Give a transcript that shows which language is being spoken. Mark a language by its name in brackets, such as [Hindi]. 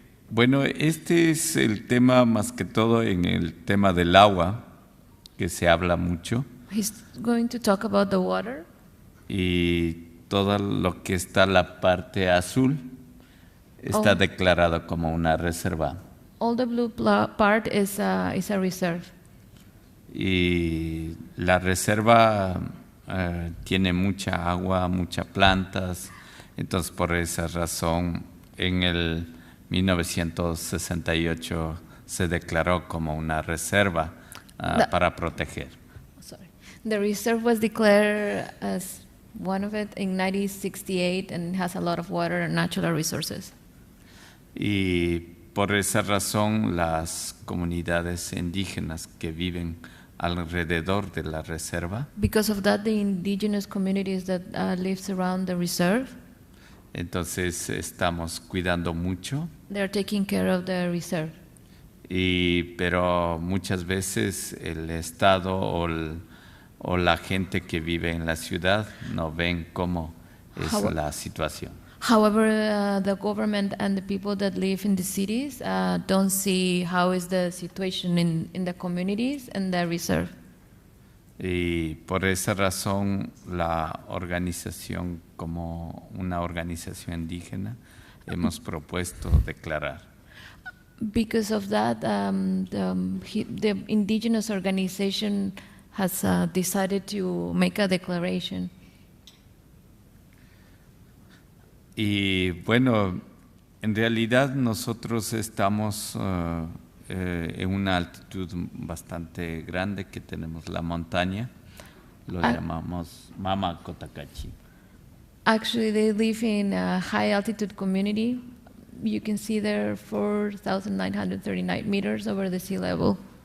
[Spanish] Bueno, este es el tema más que todo en el tema del agua, que se habla mucho, [English] He's going to talk about the water. [Spanish] y todo lo que está la parte azul está Oh. declarado como una reserva. [English] All the blue part is a reserve. [Spanish] Y la reserva tiene mucha agua, muchas plantas, entonces por esa razón en el 1968 se declaró como una reserva para proteger. [English] Sorry. The reserve was declared as one of it in 1968 and has a lot of water and natural resources. [Spanish] Y por esa razón las comunidades indígenas que viven alrededor de la reserva, [English] Because of that, the indigenous communities that lives around the reserve, [Spanish] entonces estamos cuidando mucho, [English] they are taking care of the reserve. [Spanish] pero muchas veces el Estado o la gente que vive en la ciudad no ven cómo es la situación. [English] However, the government and the people that live in the cities don't see how is the situation in the communities and the reserve. [Spanish] Y por esa razón la organización, como una organización indígena, hemos propuesto declarar. [English] Because of that, the indigenous organization has decided to make a declaration. [Spanish] Y bueno, en realidad nosotros estamos en una altitud bastante grande, que tenemos la montaña, lo llamamos Mama Cotacachi. [English] Actually, they live in a high altitude community you can see there 4,939 meters over the sea level.